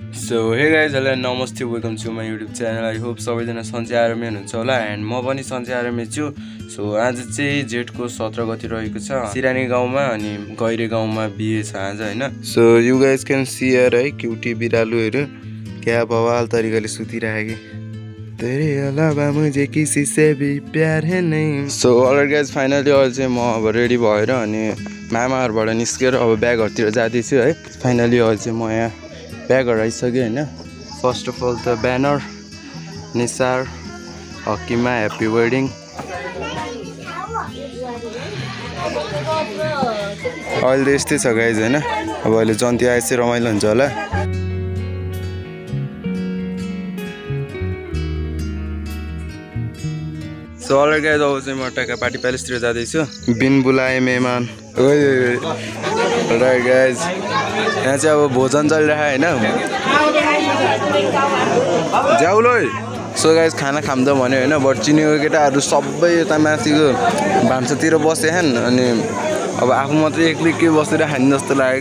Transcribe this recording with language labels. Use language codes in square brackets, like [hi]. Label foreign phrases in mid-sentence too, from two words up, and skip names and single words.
[en] So hey guys hello [ne] नमस्ते [en] welcome to my YouTube channel. I hope [ne] सबैजना सन्चै आरामै हुनुहुन्छ होला एन्ड म पनि सन्चै आरामै छु। सो आज चाहिँ जेठको 17 गति रहेको छ सिरानी गाउँमा अनि गैरे गाउँमा बिहे छ आज हैन। [en] So you guys can see here [ne] है क्युटी बिरालुहरू क्या बवाल तरिकाले सुतिरहेको [hi] तेरे अलावा मुझे किसी से भी प्यार है नहीं। [en] So already guys finally [ne] अहिले चाहिँ म अब रेडी भएर अनि मामाहरूबाट निस्केर अब ब्यागहरूतिर जाँदैछु है। फाइनली अहिले चाहिँ म यहाँ ब्यागहरू आइसक्यो होइन। [en] First of all [ne] त ब्यानर निसार हक्कीमा [en] happy wedding. [ne] अहिले त यस्तै छ गाइज होइन। अब अहिले जन्ती आएपछि रमाइलो हुन्छ होला। [en] So already guys [ne] अब चाहिँ म टक्का पार्टी प्यालेसतिर जाँदैछु। [hi] बिन बुलाए मेहमान [en] right guys [ne] यहाँ चाहिँ अब भोजन चलिरहेको होइन ज्याउलो। [en] So guys [ne] खाना खाम त भन्यो होइन बट चिनेको केटाहरू सबै यता माथिको भान्सातिर बसेछन् अनि अब आफू मात्रै एक्लै के बसेर खाने जस्तो लाग्यो।